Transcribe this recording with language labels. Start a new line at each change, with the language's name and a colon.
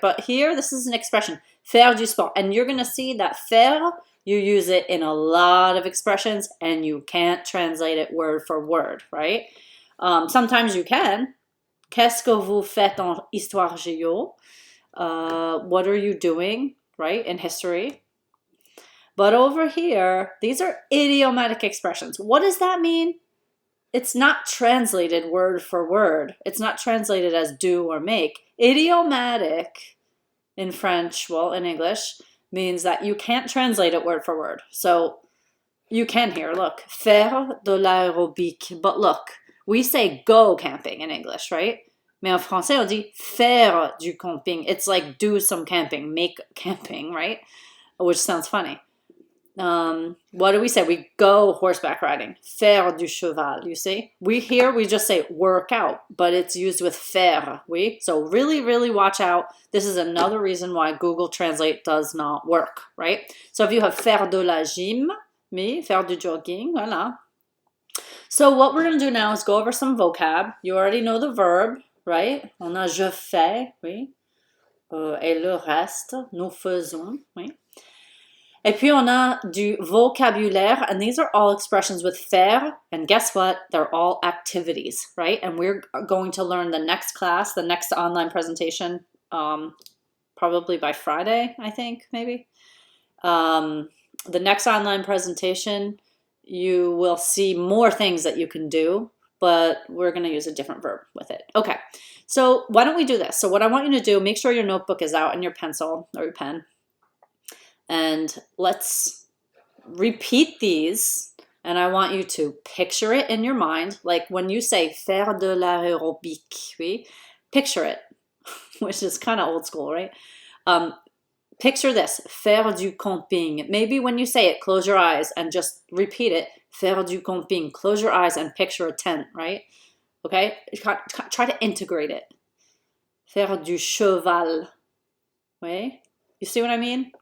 English: But here, this is an expression.
French: Faire du sport.
English: And you're going to see that faire, you use it in a lot of expressions, and you can't translate it word for word, right? Sometimes you can.
French: Qu'est-ce que vous faites en histoire géo?
English: What are you doing, right, in history? But over here, these are idiomatic expressions. What does that mean? It's not translated word for word. It's not translated as do or make. Idiomatic in French, well, in English, means that you can't translate it word for word. So you can hear, look,
French: faire de l'aérobic.
English: But look, we say go camping in English, right?
French: Mais en français, on dit faire du camping.
English: It's like do some camping, make camping, right? Which sounds funny. What do we say? We go horseback riding.
French: Faire du cheval,
English: you see? We just say work out, but it's used with faire,
French: oui?
English: So really, really watch out. This is another reason why Google Translate does not work, right? So if you have
French: faire de la gym,
English: me,
French: faire du jogging, voilà.
English: So what we're going to do now is go over some vocab. You already know the verb, right?
French: On a je fais, oui. Et le reste, nous faisons, oui. Et puis on a du vocabulaire,
English: and these are all expressions with faire, and guess what? They're all activities, right? And we're going to learn the next class, the next online presentation, probably by Friday, I think, maybe. The next online presentation, you will see more things that you can do, but we're going to use a different verb with it. Okay, so why don't we do this? So what I want you to do, make sure your notebook is out and your pencil or your pen. And let's repeat these, and I want you to picture it in your mind. Like when you say
French: faire de l'aérobic, oui?
English: Picture it, which is kind of old school, right? Picture this,
French: faire du camping.
English: Maybe when you say it, close your eyes and just repeat it.
French: Faire du camping.
English: Close your eyes and picture a tent, right? Okay? Try to integrate it.
French: Faire du cheval. Oui?
English: You see what I mean?